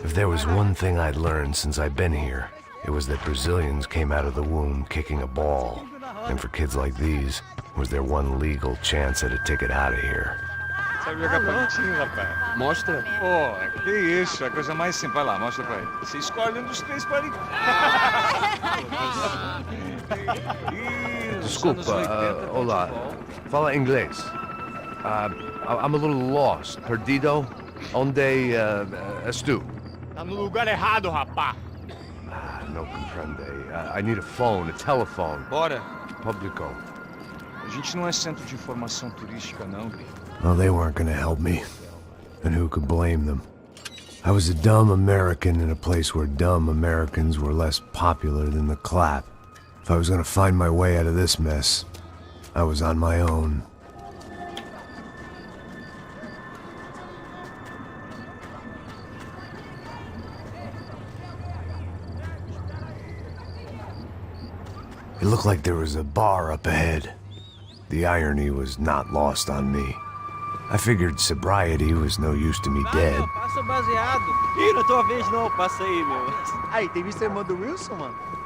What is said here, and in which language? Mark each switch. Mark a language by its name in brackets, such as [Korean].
[English] If there was one thing I'd learned since I'd been here, it was that Brazilians came out of the womb kicking a ball. And for kids like these, was their one legal chance at a ticket out of here. [Portuguese] Sabe jogar palitinho, rapaz? Mostra. Pô, que isso, é a coisa mais simples. Vai lá, mostra pra ele. Você escolhe um dos três palitinhos. Desculpa, olá. Fala inglês. [English] I'm a little lost. [Portuguese] Perdido? Onde estou? Tá no lugar errado, rapá. [Spanish] No comprende. [English] I need a phone, a telephone. [Portuguese] Bora. Publico. A gente não é centro de informação turística, não. [English] Well, they weren't gonna help me. And who could blame them? I was a dumb American in a place where dumb Americans were less popular than the clap. If I was gonna find my way out of this mess, I was on my own. It looked like there was a bar up ahead. The irony was not lost on me. I figured sobriety was no use to me dead. [Portuguese] Passa baseado. Ih, não é tua vez não, passa aí, meu. Aí, tem visto a irmã do Wilson, mano?